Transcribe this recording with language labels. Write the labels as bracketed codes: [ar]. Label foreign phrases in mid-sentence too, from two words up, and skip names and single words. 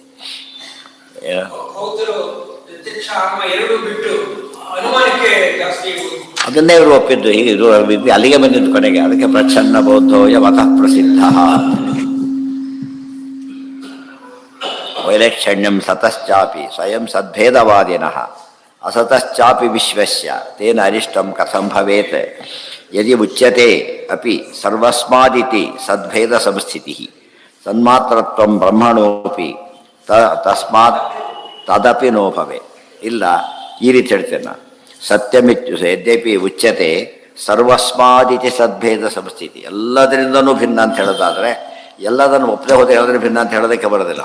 [kn] ಅದನ್ನೇ ಇವರು ಒಪ್ಪಿದ್ದು. ಹೀಗೆ ಇದು ಅಲ್ಲಿಗೆ ಬಂದಿದ್ದು ಕೊನೆಗೆ. [sa] ಅದಕ್ಕೆ ಪ್ರಚ್ಛನ್ನ ಬೌದ್ಧೋಯ ಮತಃ ಪ್ರಸಿದ್ಧ. ವೈಲಕ್ಷಣ್ಯಂ ಸತಶ್ಚಾಪಿ ಸ್ವಯಂ ಸದ್ಭೇದವಾದಿನಃ ಅಸತಶ್ಚಾಪಿ ವಿಶ್ವಸ್ಯ ತೇನ ಅರಿಷ್ಟಂ ಕಥಂ ಭವೇತ್ ಯದಿ ಉಚ್ಯತೆ ಅಪಿ ಸರ್ವಸ್ಮಾದಿತಿ ಸದ್ಭೇದ ಸಂಸ್ಥಿತಿ ತನ್ಮಾತ್ರತ್ವಂ ಬ್ರಹ್ಮಣೋಪಿ ತಸ್ಮಾತ್ ತದಪಿ ನೋ ಭವೆ. [kn] ಇಲ್ಲ, ಈ ರೀತಿ ಹೇಳ್ತೇನೆ ನಾನು. [sa] ಸತ್ಯಮಿತ್ಯು ಯದ್ಯಪಿ ಉಚ್ಯತೆ ಸರ್ವಸ್ಮಾದಿತಿ ಸದ್ಭೇದ ಸಂಸ್ಥಿತಿ, [kn] ಎಲ್ಲದರಿಂದನೂ ಭಿನ್ನ ಅಂತ ಹೇಳೋದಾದರೆ ಎಲ್ಲದನ್ನು ಒಪ್ಪದೆ ಹೋದರೆ ಯಾವುದನ್ನು ಭಿನ್ನ ಅಂತ ಹೇಳೋದಕ್ಕೆ ಬರೋದಿಲ್ಲ.